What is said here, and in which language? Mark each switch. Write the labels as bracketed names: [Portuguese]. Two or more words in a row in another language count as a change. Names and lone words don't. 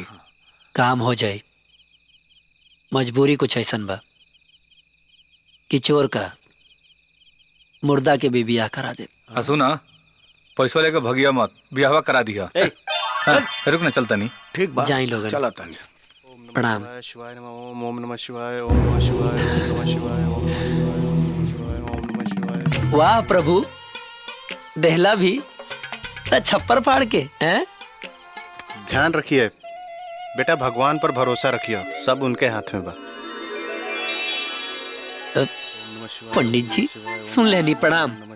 [Bhojpuri] काम हो जाए, मजबूरी कुछ ऐसन बा कि चोर का मुर्दा के भी बियाह करा दे। सुना, पैसा लेके भगिया मत, बियाहवा करा दिया। हाँ, रुक ना, चलता नहीं। ठीक बात, जाई लोगन। चला तन। प्रणाम। [Sanskrit] शिवाय नमः ओम नमः शिवाय ओम नमः शिवाय ओम नमः शिवाय ओम नमः शिवाय ओम नमः शिवाय। [Bhojpuri] वाह प्रभु, देहला भी त छप्पर फाड़ के हैं। ध्यान रखिए बेटा, भगवान पर भरोसा रखिए, सब उनके हाथ में बा। पंडित जी सुन लेनी, प्रणाम।